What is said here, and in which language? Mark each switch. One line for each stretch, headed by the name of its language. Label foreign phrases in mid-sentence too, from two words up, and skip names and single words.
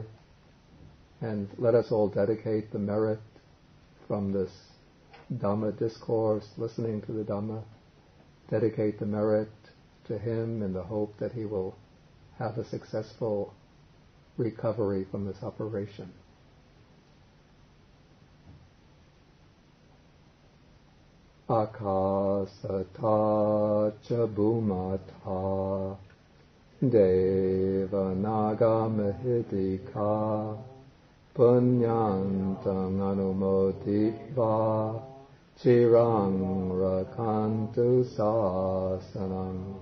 English: And let us all dedicate the merit from this Dhamma discourse, listening to the Dhamma, dedicate the merit to him in the hope that he will have a successful recovery from this operation.
Pali: Akasata cha bhumata devanaga mahidika punyantang anumoditva chirang rakantu sasanam